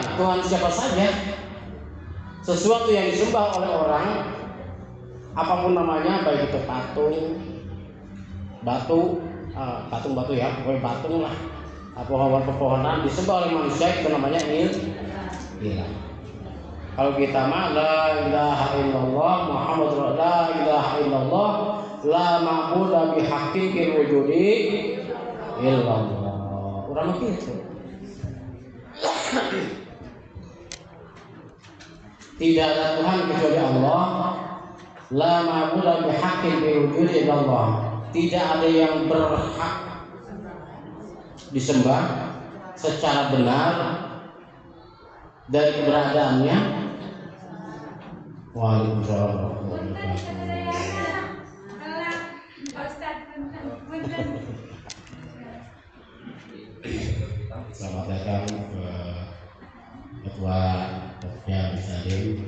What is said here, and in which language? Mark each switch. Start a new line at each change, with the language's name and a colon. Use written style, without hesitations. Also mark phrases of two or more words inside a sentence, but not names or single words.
Indonesian: Tuhan siapa saja, sesuatu yang disembah oleh orang, apapun namanya, baik itu patung, batu ya, pokoknya patung lah, pepohonan disembah oleh manusia, itu namanya ilah. Kalau kita mah
Arabic: لا إله إلا الله محمد لا إله إلا الله لا معبود بحق في الوجود إلا الله.
Indonesian: Orang begitu. Tidak ada Tuhan kecuali Allah.
Arabic: لا معبود بحق في الوجود إلا الله.
Indonesian: Tidak ada yang berhak disembah secara benar dari keberadaannya.
Arabic: وعليكم السلام ورحمة الله وبركاته.
Indonesian: Selamat datang ke Ketua Pokja Bisadim.